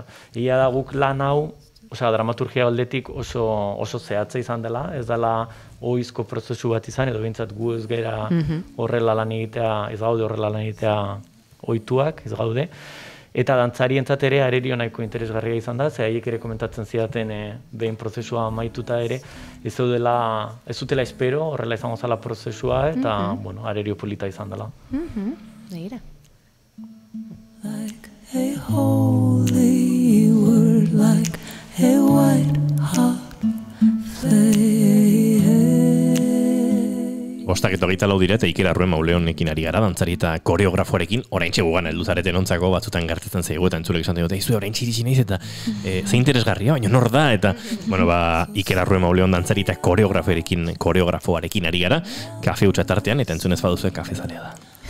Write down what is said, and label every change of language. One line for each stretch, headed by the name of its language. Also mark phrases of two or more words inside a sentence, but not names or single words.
Basque: Egia da guk lan hau, dramaturgia aldetik oso zehatza izan dela, ez dela ohizko prozesu bat izan, edo behintzat gu ez gara horrela lan egitea, ez gaude horrela lan egitea ohituak, ez gaude. Eta dantzarientzat ere arerio nahiko interesgarria izan da, ze haiek ere komentatzen zidaten behin prozesua amaituta ere, ez dutela espero, horrela izango zala prozesua, eta arerio polita izan dela. Begira.
English: Like a holy word, like a white hot flame.
Basque: Bostak eta 24 dira, eta Iker Arruen Mauleonekin ari gara, dantzari eta koreografoarekin, oraintxe gugan helduzareten ontzako batzutan gertetzen zaigu, eta entzulek esan dut, oraintxe iritsi naiz, eta ze interesgarria, baina nor da, eta, Iker Arruen Mauleon dantzari eta koreografoarekin ari gara, kafe hutsa tartean, eta entzunez baduzue kafezalea da.